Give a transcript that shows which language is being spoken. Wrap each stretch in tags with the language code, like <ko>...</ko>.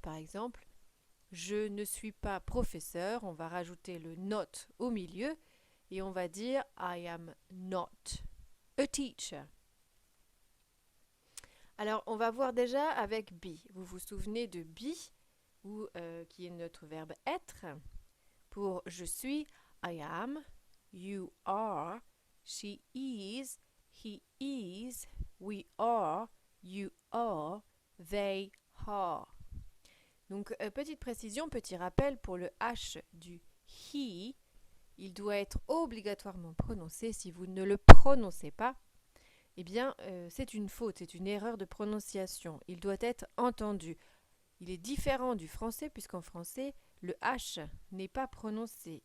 <fr>Par exemple, je ne suis pas professeur, on va rajouter le not au milieu et on va dire</fr> <en>I am not a teacher.</en> <fr>Alors, on va voir déjà avec be. Vous vous souvenez de be, qui est notre verbe être. Pour je suis,</fr> <en>I am, you are, she is, he is, we are, you are, they are.</en> <fr>Donc, petite précision, petit rappel pour le H du he, il doit être obligatoirement prononcé. Si vous ne le prononcez pas, eh bien, c'est une faute, c'est une erreur de prononciation. Il doit être entendu. Il est différent du français, puisqu'en français, le H n'est pas prononcé.</fr>